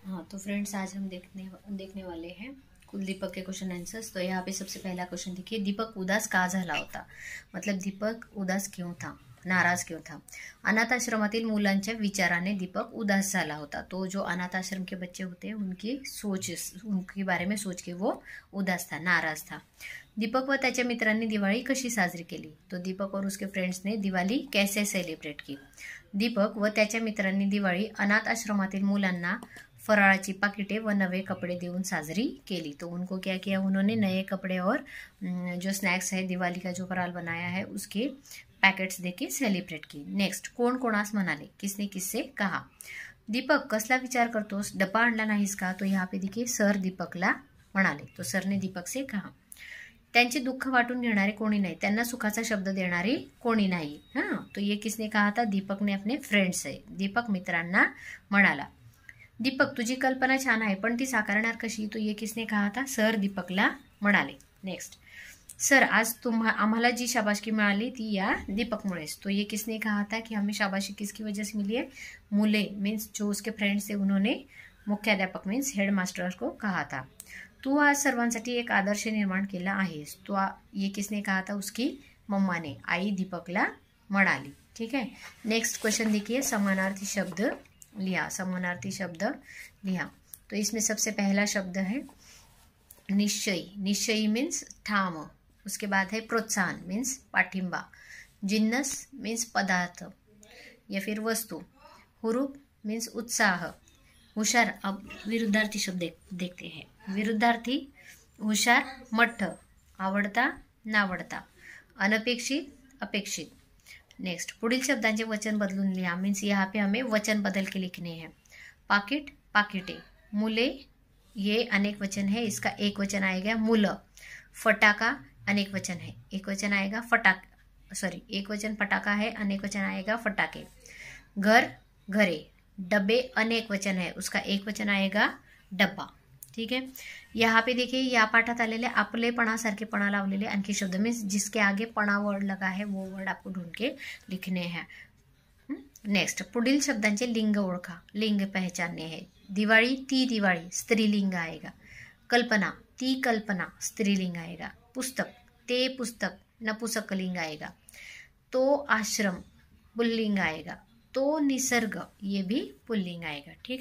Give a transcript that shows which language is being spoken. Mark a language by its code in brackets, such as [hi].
[hi] तो फ्रेंड्स आज हम देखने वाले हैं कुल दीपक के क्वेश्चन आंसर्स। तो यहाँ पे सबसे पहला क्वेश्चन देखिए, [mr] दीपक उदास का झाला होता। [hi] मतलब दीपक उदास क्यों था, नाराज क्यों था। [mr] अनाथ आश्रमातील मुलांच्या विचाराने दीपक उदास झाला होता। [hi] तो जो अनाथ आश्रम के बच्चे होते हैं उनके बारे में सोच के वो उदास था, नाराज था। [mr] दीपक व त्याच्या मित्रांनी दिवाळी कशी साजरी केली। [hi] तो दीपक और उसके फ्रेंड्स ने दिवाळी कैसे सेलिब्रेट की। [mr] दीपक व त्याच्या मित्रांनी दिवाळी अनाथ आश्रमातील मुलांना फराळाची पाकिटे व नवे कपड़े देऊन साजरी केली। [hi] तो उनको क्या किया, उन्होंने नए कपड़े और जो स्नैक्स है, दिवाली का जो फराल बनाया है उसके पैकेट्स देके सेलिब्रेट की। [mr] नेक्स्ट, कोण कोणास म्हणाले, [hi] किसने किससे कहा। [mr] दीपक कसला विचार करतोस, डब्बा आणला नाहीस का। [hi] तो यहाँ पे देखिए [mr] सर दीपकला म्हणाले, [hi] तो सर ने दीपक से कहा। [mr] त्यांचे दुःख वाटून घेणारे कोणी नाही, त्यांना सुखाचा शब्द देणारे कोणी नाही। [hi] हाँ, तो ये किसने कहा था, दीपक ने अपने फ्रेंड से। [mr] दीपक मित्रांना म्हणाला। दीपक तुझी कल्पना छान आहे पण ती साकारणार कशी। [hi] तो ये किसने कहा था, [mr] सर दीपकला म्हणाले। [hi] नेक्स्ट, [mr] सर आज आम्हाला जी शाबाशकी मिळाली ती या दीपकमुळेच। [hi] तो ये किसने कहा था कि हमें शाबाशी किसकी वजह से मिली है, मुले मीन्स जो उसके फ्रेंड्स थे उन्होंने मुख्याध्यापक मीन्स हेड मास्टर को कहा था। [mr] तू आज सर्वांसाठी एक आदर्श निर्माण केला आहेस। [hi] तो ये किसने कहा था, उसकी मम्मा ने, [mr] आई दीपकला म्हणाली। [hi] ठीक है, नेक्स्ट क्वेश्चन देखिए, समानार्थी शब्द लिया। समानार्थी शब्द लिया तो इसमें सबसे पहला शब्द है निश्चयी। निश्चयी मीन्स ठाम। उसके बाद है प्रोत्साहन मीन्स पाठिंबा। जिन्नस मीन्स पदार्थ या फिर वस्तु। हुरूप मीन्स उत्साह। हुशार, अब विरुद्धार्थी शब्द देखते हैं। विरुद्धार्थी हुशार, मठ्ठ, आवडता, नावडता, अनपेक्षित, अपेक्षित। नेक्स्ट, [mr] पुढील शब्दांचे वचन बदलून लिहा [hi] मीन्स यहाँ पे हमें वचन बदल के लिखने हैं। पाकिट, पाकिटे। मुले, ये अनेक वचन है, इसका एक वचन आएगा मुल। फटाका अनेक वचन है, एक वचन आएगा एक वचन फटाका है, अनेक वचन आएगा फटाके। घर, घरे। डब्बे अनेक वचन है, उसका एक वचन आएगा डब्बा। ठीक है, यहाँ पे देखिए [mr] या पाठात आलेले आपलेपणासारखे पणा लावलेले आणखी शब्द [hi] मीन्स जिसके आगे पणा वर्ड लगा है वो वर्ड आपको ढूंढ के लिखने हैं। नेक्स्ट, [mr] पुढील शब्दांचे लिंग ओळखा, [hi] लिंग पहचानने हैं। दिवाळी, ती दिवाळी, स्त्रीलिंग आएगा। कल्पना, ती कल्पना, स्त्रीलिंग आएगा। पुस्तक, ते पुस्तक, नपुंसकलिंग आएगा। तो आश्रम, पुल्लिंग आएगा। तो निसर्ग, ये भी पुल्लिंग आएगा। ठीक है।